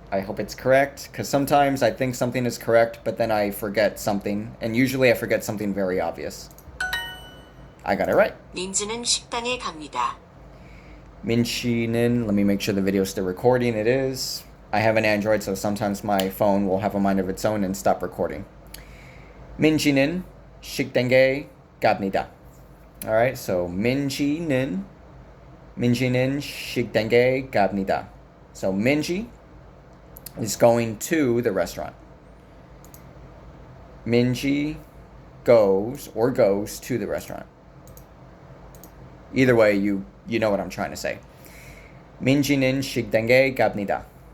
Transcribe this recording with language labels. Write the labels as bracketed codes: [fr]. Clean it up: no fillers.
[en] I hope it's correct because sometimes I think something is correct, but then I forget something, and usually I forget something very obvious. I got it right. [ko] 민지는 식당에 갑니다. 민지는, [en] let me make sure the video is still recording. It is. I have an Android, so sometimes my phone will have a mind of its own and stop recording. [ko] 민지는 식당에 갑니다. [en] All right. [ko] So 민지는 식당에 갑니다. [en] So Minji is going to the restaurant. Minji goes to the restaurant. Either way, you know what I'm trying to say. [ko] 민지는 식당에 갑니다.